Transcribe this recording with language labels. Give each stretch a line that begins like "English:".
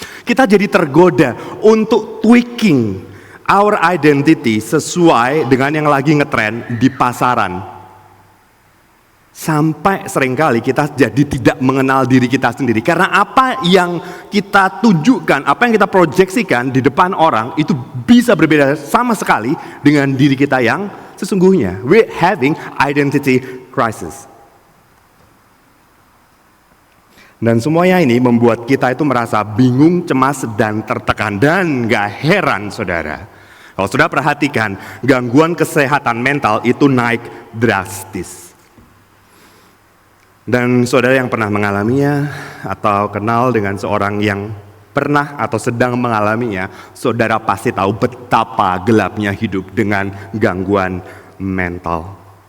Indonesian: Kita jadi tergoda untuk
English: tweaking our identity
Indonesian: sesuai dengan yang lagi ngetren di pasaran. Sampai seringkali kita jadi tidak mengenal diri kita sendiri. Karena apa yang kita tunjukkan, apa yang kita proyeksikan di depan orang, itu bisa berbeda sama sekali dengan diri kita yang sesungguhnya.
English: We're having identity crisis.
Indonesian: Dan semuanya ini membuat kita itu merasa bingung, cemas, dan tertekan. Dan gak heran saudara, kalau saudara perhatikan, gangguan kesehatan mental itu naik drastis. Dan saudara yang pernah mengalaminya atau kenal dengan seorang yang pernah atau sedang mengalaminya, saudara pasti tahu betapa gelapnya hidup dengan gangguan mental.